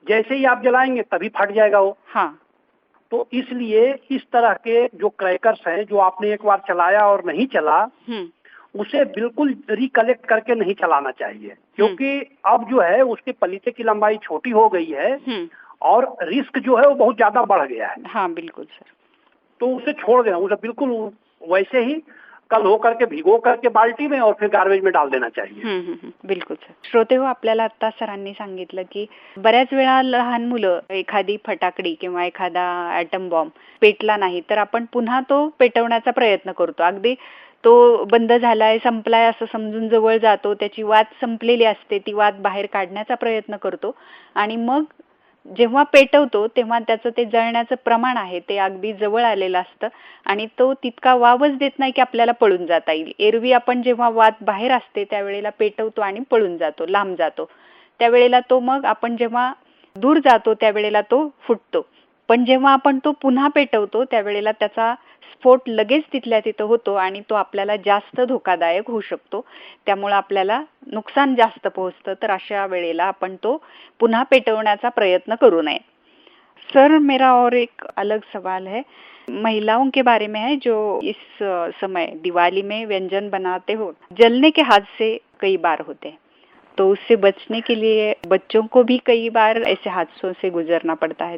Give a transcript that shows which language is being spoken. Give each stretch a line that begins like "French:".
Hindi: जैसे ही आप जलाएंगे तभी फट जाएगा वो। हाँ। तो इसलिए इस तरह के जो क्रैकर्स हैं, जो आपने एक बार चलाया और नहीं चला, उसे बिल्कुल रिकलेक्ट करके नहीं चलाना चाहिए, क्योंकि अब जो है उसके पलीते की लंबाई छोटी हो गई है और रिस्क जो है वो बहुत ज्यादा बढ़ गया है। हाँ बिल्कुल सर। तो उसे छोड़ देना, उसे बिल्कुल वैसे ही कल हो करके भिगो करके बाल्टी में और फिर गार्बेज में डाल देना चाहिए। बिल्कुल सर.
Marathi: श्रोते हो, आपल्याला आता सरांनी सांगितलं की बऱ्याच वेळा लहान मुलं एखादी फटाकडी किंवा एखादा ॲटम बॉम्ब पेटला नाही तर आपण पुन्हा तो पेटवण्याचा प्रयत्न करतो. अगदी तो बंद झालाय, संपलाय असं समजून जवळ जातो, त्याची वात संपलेली असते, ती वात बाहेर काढण्याचा प्रयत्न करतो आणि मग जेव्हा पेटवतो तेव्हा त्याचं ते जळण्याचं प्रमाण आहे ते अगदी जवळ आलेलं असतं आणि तो तितका वावच देत नाही की आपल्याला पळून जाता येईल. एरवी आपण जेव्हा वात बाहेर असते त्यावेळेला पेटवतो आणि पळून जातो, लांब जातो. त्यावेळेला तो मग आपण जेव्हा दूर जातो त्यावेळेला तो फुटतो. पण जेव्हा आपण तो पुन्हा पेटवतो त्यावेळेला त्याचा स्फोट लगेच तिथल्या तिथं होतो आणि तो आपल्याला जास्त धोकादायक होऊ शकतो. त्यामुळे आपल्याला नुकसान जास्त पोहोचतं. तर अशा वेळेला आपण तो पुन्हा पेटवण्याचा प्रयत्न करू नये.
Hindi: सर, मेरा और एक अलग सवाल है, महिलाओं के बारे में है जो इस समय दिवाली में व्यंजन बनाते हो, जलने के हादसे कई बार होते हैं. तो उससे बचने के लिए बच्चों को भी कई बार ऐसे हादसों से गुजरना पड़ता है।